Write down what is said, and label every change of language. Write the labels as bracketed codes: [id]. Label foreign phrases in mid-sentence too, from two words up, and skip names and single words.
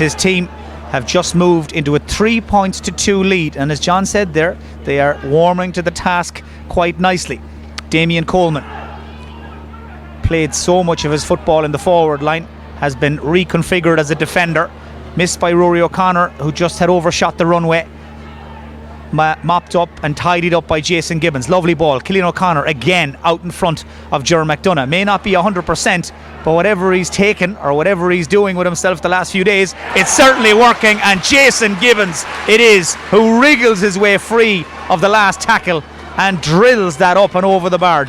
[en] His team have just moved into a 3-2 lead, and as John said there, they are warming to the task quite nicely. Damien Coleman played so much of his football in the forward line, has been reconfigured as a defender, missed by Rory O'Connor, who just had overshot the runway. Mopped up and tidied up by Jason Gibbons. Lovely ball. Cillian O'Connor again out in front of Ger McDonough. May not be 100%, but whatever he's taken or whatever he's doing with himself the last few days, it's certainly working. And Jason Gibbons it is who wriggles his way free of the last tackle and drills that up and over the bar.